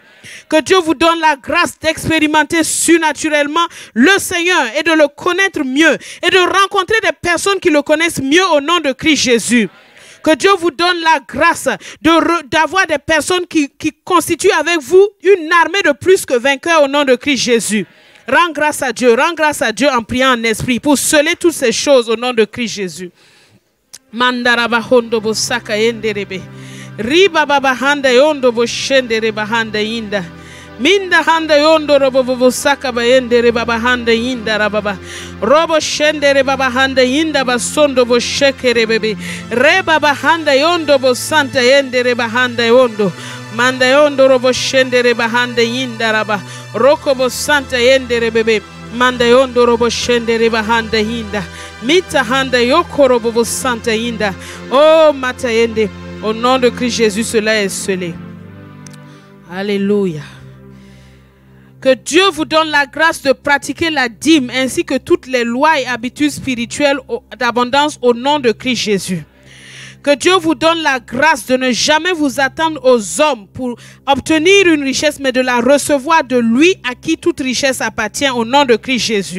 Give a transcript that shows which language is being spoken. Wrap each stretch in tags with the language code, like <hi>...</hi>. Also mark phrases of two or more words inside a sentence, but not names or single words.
<fr>Que Dieu vous donne la grâce d'expérimenter surnaturellement le Seigneur et de le connaître mieux et de rencontrer des personnes qui le connaissent mieux au nom de Christ Jésus. Que Dieu vous donne la grâce d'avoir des personnes qui constituent avec vous une armée de plus que vainqueurs au nom de Christ Jésus. Rends grâce à Dieu en priant en esprit pour sceller toutes ces choses au nom de Christ Jésus. Mandaraba hondo bo saka yenderebe. Riba baba handa yondo bo shendere bahanda inda. Minda handa yondo robo bo saka ba yendere baba handa inda rababa. Robo shendere baba handa inda basondo bo shekere bebe. Re baba handa yondo bo santa yendere bahanda yondo. Manda yondo robo shendere bahanda inda raba. Roko bo santa yendere bebe. Manda yondo robo shendere bahanda inda. Mita handa yoko robo bo santa inda. Oh mata yende. Au nom de Christ Jésus, cela est scellé. Alléluia. Que Dieu vous donne la grâce de pratiquer la dîme ainsi que toutes les lois et habitudes spirituelles d'abondance au nom de Christ Jésus. Que Dieu vous donne la grâce de ne jamais vous attendre aux hommes pour obtenir une richesse, mais de la recevoir de lui à qui toute richesse appartient au nom de Christ Jésus.</fr>